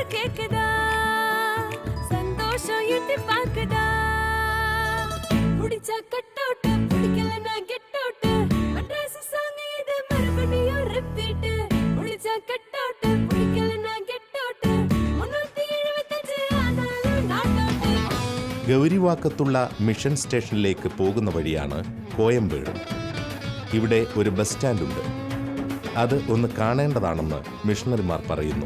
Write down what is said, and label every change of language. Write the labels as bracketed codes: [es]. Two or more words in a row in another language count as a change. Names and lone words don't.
[ta] கேக்குதா, சந்தோஷம் எட்டி பாக்குதா, புடிச்சா [en] cut out, [ta] புடிக்கலனா [en] get out, [ta] மெட்ராஸ் சாங் இது மறுபடியும் ரிப்பீட், புடிச்சா [en] cut out, [ta] புடிக்கலனா [en] get out, [ta] 375 ஆனாலும் [en] not out. [ml] ഗൗരിവാക്കത്തുള്ള മിഷൻ സ്റ്റേഷനിലേക്ക് പോകുന്ന വഴിയാണ് കോയമ്പേട്. ഇവിടെ ഒരു ബസ് സ്റ്റാൻഡുണ്ട്. അത് ഒന്ന് കാണേണ്ടതാണെന്ന് മിഷണറിമാർ പറയുന്നു.